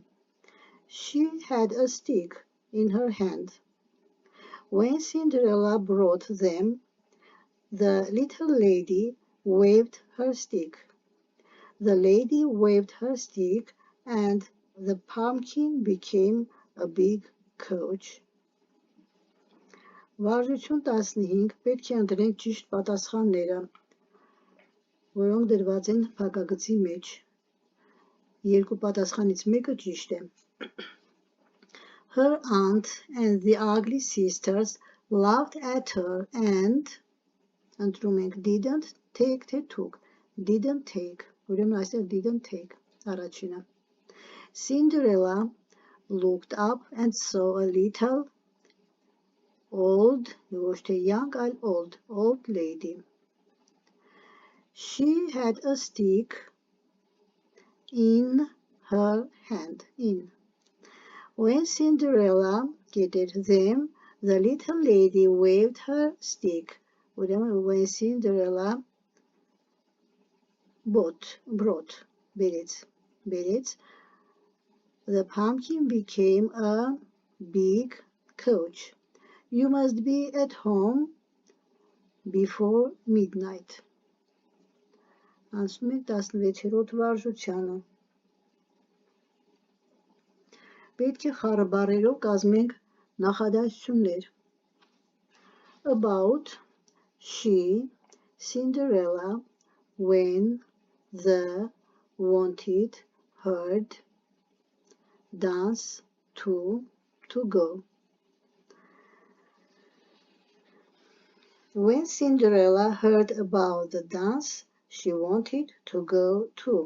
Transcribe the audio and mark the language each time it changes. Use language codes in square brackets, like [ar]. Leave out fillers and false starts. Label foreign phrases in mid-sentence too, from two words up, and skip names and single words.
[en] She had a stick in her hand. When Cinderella brought them, the little lady waved her stick. The lady waved her stick and the pumpkin became a big coach. [hy] Վարժություն 15 պետք է ընտրենք ճիշտ պատասխանները, որոնք դրված են փակագծի մեջ։ Երկու պատասխանից մեկը ճիշտ է։ [en] Her aunt and the ugly sisters laughed at her and [hy] ընտրում ենք [en] didn't take թե took, didn't take, [hy] ուրեմն այստեղ [en] didn't take, առաջինը։ Cinderella looked up and saw a little old, [hy] ոչ թե young, այլ [en] old lady. She had a stick in her hand, in. When Cinderella gathered them, the little lady waved her stick. When Cinderella brought, berets, the pumpkin became a big coach. You must be at home before midnight. [hy] Անցնում ենք 16-րդ վարժությանը։ Պետք է խառը բառերով կազմենք նախադասություններ։ [en] About, she, Cinderella, when, the, wanted, heard, dance, to go. When Cinderella heard about the dance, she wanted to go too.